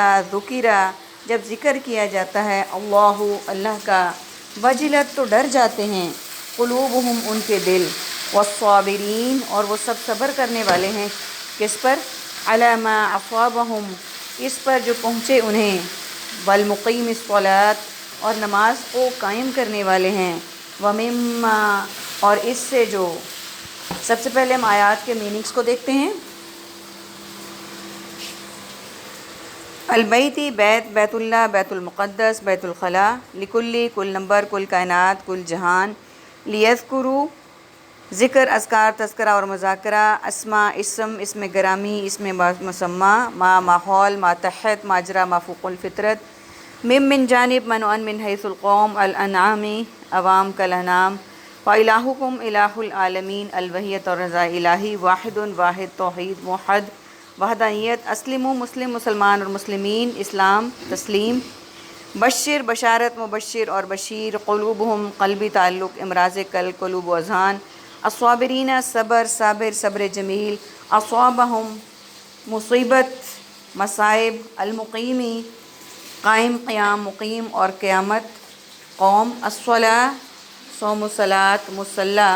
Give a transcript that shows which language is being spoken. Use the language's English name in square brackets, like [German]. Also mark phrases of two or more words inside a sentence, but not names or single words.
[Urdu] ذکر، جب ذکر کیا جاتا ہے اللہ، اللہ کا، وجلت، تو ڈر جاتے ہیں، قلوبہم، ان کے دل، والصابرین، اور وہ سب صبر کرنے والے ہیں، کس پر، [Arabic] علی ما اصابہم، [Urdu] اس پر جو پہنچے انہیں، [Arabic] والمقیم الصلاۃ، [Urdu] اور نماز کو قائم کرنے والے ہیں، ومما، اور اس سے جو، سب سے پہلے ہم آیات کے میننگز کو دیکھتے ہیں۔ البیتی، بیت، بیت اللہ، بیت المقدس، بیت الخلاء، لکلی، کل نمبر، کل کائنات، کل جہان، لیذکروا، ذکر، اذکار، تذکرہ اور مذاکرہ، اسماء، اسم گرامی، اسم مسمى، ما، ماحول، ما تحت، ماجرا، ما فوق الفطرت، من جانب، منعن، من حیث القوم، الانعام، عوام، کالانعام، [Arabic] فإلہکم الہ العالمین، [Urdu] الوحیت اور رضا الہی، واحد، واحد، توحید، موحد، وحدانیت، اسلموا، مسلم، مسلمان اور مسلمین، اسلام، تسلیم، بشر، بشارت، مبشر اور بشیر، قلوبہم، قلبی تعلق، امراض قلب، قلوب و اذہان، الصابرین، صبر، صابر، صبر جمیل، اصابہم، مصیبت، مصائب، المقیمی، قائم، قیام، مقیم اور قیامت، قوم، الصلاۃ، صوم، صلاۃ، مصلی۔